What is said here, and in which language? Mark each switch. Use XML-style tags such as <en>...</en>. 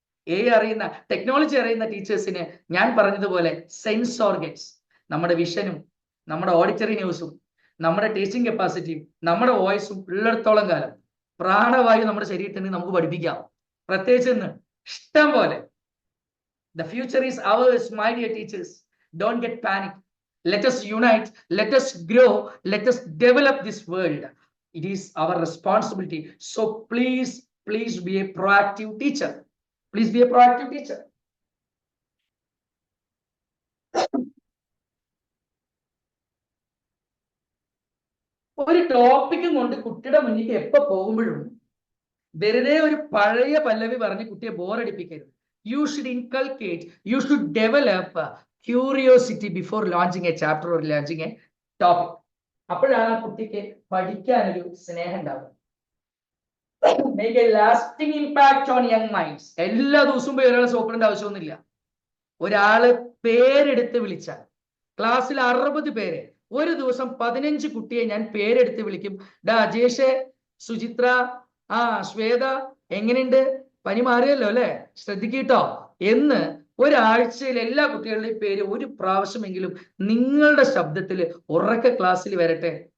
<ml>AI അറിയുന്ന, technology അറിയുന്ന ടീച്ചേഴ്സിന് ഞാൻ പറഞ്ഞതുപോലെ സെൻസ് ഓർഗൻസ്, നമ്മുടെ വിഷനും നമ്മുടെ ഓഡിറ്ററി ന്യൂസും നമ്മുടെ ടീച്ചിങ് കപ്പാസിറ്റിയും നമ്മുടെ വോയിസും ഉള്ളിടത്തോളം കാലം പ്രാണവായു നമ്മുടെ ശരീരത്തിന് നമുക്ക് പഠിപ്പിക്കാം. പ്രത്യേകിച്ച് ഇന്ന് ഇഷ്ടം പോലെ.</ml> <en>The future is ours, my dear teachers. Don't get panic. Let us unite, let us grow, let us develop this world. It is our responsibility. So please be a proactive teacher. Please be a proactive teacher.</en> <ml>ഒരു ടോപ്പിക്കും കൊണ്ട് കുട്ടിയുടെ മുന്നിലേക്ക് എപ്പോ പോകുമ്പോഴും വെറുതെ ഒരു പഴയ പല്ലവി പറഞ്ഞ് കുട്ടിയെ ബോറടിപ്പിക്കരുത്.</ml> <en>You should inculcate, you should develop curiosity before launching a chapter or launching a topic.</en> <ml>അപ്പോഴാണ് ആ കുട്ടിക്ക് പഠിക്കാനൊരു സ്നേഹം ഉണ്ടാവുക.</ml> <en>Make a lasting impact on young minds.</en> <ml>എല്ലാ ദിവസവും പോയി ഒരാളെ സോപ്പിടേണ്ട ആവശ്യമൊന്നുമില്ല. ഒരാള് പേരെടുത്ത് വിളിച്ചാൽ, ക്ലാസ്സിൽ 60 പേരെ, ഒരു ദിവസം 15 കുട്ടിയെ ഞാൻ പേരെടുത്ത് വിളിക്കും. ഡാ അജേഷ്, സുചിത്ര, ശ്വേത, എങ്ങനെയുണ്ട്, പനി മാറിയല്ലോ അല്ലെ, ശ്രദ്ധിക്കട്ടോ എന്ന് ഒരാഴ്ചയിൽ എല്ലാ കുട്ടികളുടെയും പേര് ഒരു പ്രാവശ്യമെങ്കിലും നിങ്ങളുടെ ശബ്ദത്തിൽ ഉറക്കെ ക്ലാസ്സിൽ വരട്ടെ.</ml>